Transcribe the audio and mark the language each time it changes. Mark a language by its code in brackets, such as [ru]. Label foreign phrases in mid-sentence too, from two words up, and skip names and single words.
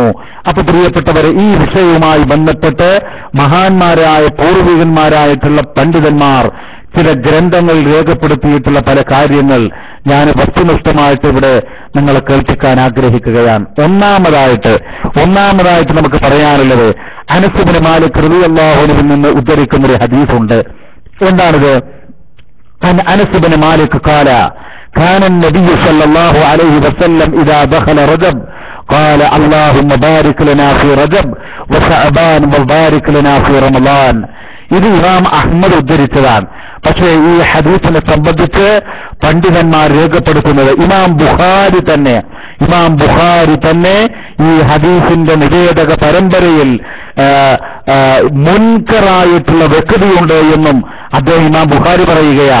[ml] അപ്പൊ പ്രിയപ്പെട്ടവരെ, ഈ വിഷയവുമായി ബന്ധപ്പെട്ട് മഹാന്മാരായ പൂർവികന്മാരായിട്ടുള്ള പണ്ഡിതന്മാർ ചില ഗ്രന്ഥങ്ങൾ രേഖപ്പെടുത്തിയിട്ടുള്ള പല കാര്യങ്ങൾ ഞാൻ വസ്തുനിഷ്ഠമായിട്ട് ഇവിടെ നിങ്ങളെ കേൾപ്പിക്കാൻ ആഗ്രഹിക്കുകയാണ്. ഒന്നാമതായിട്ട് നമുക്ക് പറയാനുള്ളത് അനസ് ഇബ്നു മാലിക് [ar] رضي الله عنه [ml] നിന്ന് ഉദ്ധരിക്കുന്ന ഒരു ഹദീസുണ്ട്. [ar] എന്താണിത്? അനസ് ഇബ്നു മാലിക് ഖാല كان النبي صلى الله عليه وسلم إذا دخل رجب قال اللهم بارك لنا في رجب وشعبان وبارك لنا في رمضان. [ml] ഇത് ഇമാം അഹ്മദ് ഉദ്ധരിച്ചതാണ്. പക്ഷേ ഈ ഹദീസിനെ സംബന്ധിച്ച് പണ്ഡിതന്മാർ രേഖപ്പെടുത്തുന്നത് ഇമാം ബുഖാരി തന്നെ ഈ ഹദീസിന്റെ നിവേദക പരമ്പരയിൽ മുൻകറായിട്ടുള്ള വ്യക്തിയുണ്ട് എന്നും അദ്ദേഹം ഇമാം ബുഖാരി പറയുകയാ.